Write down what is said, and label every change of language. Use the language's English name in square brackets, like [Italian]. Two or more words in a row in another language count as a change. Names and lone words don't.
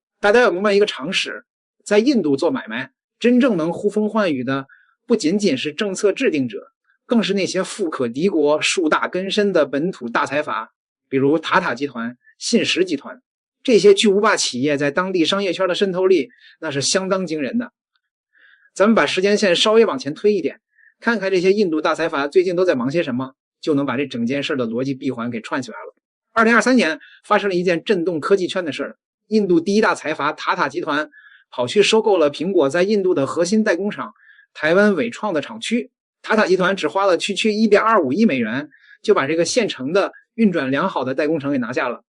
[Chinese] 大家要明白一個常識，在印度做買賣，真正能呼風喚雨的不僅僅是政策制定者，更是那些富可敵國、樹大根深的本土大財閥，比如塔塔集團、信實集团。這些巨無霸企業在當地商業圈的滲透力那是相當驚人的。咱们把时间線稍微往前推一點，看看這些印度大財閥最近都在忙些什麼，就能把這整件事的邏輯閉環給串起來了。2023年發生了一件震動科技圈的事兒，印度第一大財閥塔塔集團跑去收購了蘋果在印度的核心代工廠台灣緯創的廠區。塔塔集團只花了區1.25億美元，就把這個現成的運轉良好的代工廠給拿下了。